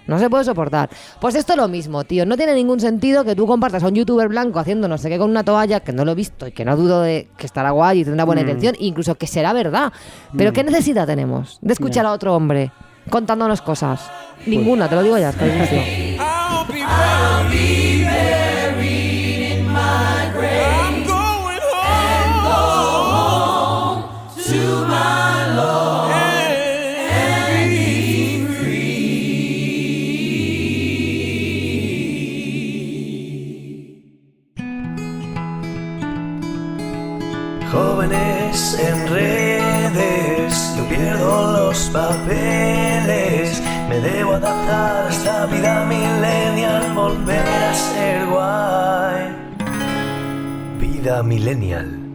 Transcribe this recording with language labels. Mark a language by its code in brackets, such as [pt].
[es] No se puede soportar. Pues esto es lo mismo, tío. No tiene ningún sentido que tú compartas a un youtuber blanco haciendo no sé qué con una toalla, que no lo he visto y que no dudo de que estará guay y tendrá buena intención, incluso que será verdad. Pero ¿qué necesidad tenemos de escuchar a otro hombre contándonos cosas? Ninguna, te lo digo ya, hasta el inicio. [en] I'll be buried in my grave. I'm going home to my Lord and be free. [es] Jóvenes en redes, yo pierdo los papeles. Me debo adaptar a esta vida millennial, volver a ser guay. Vida millennial.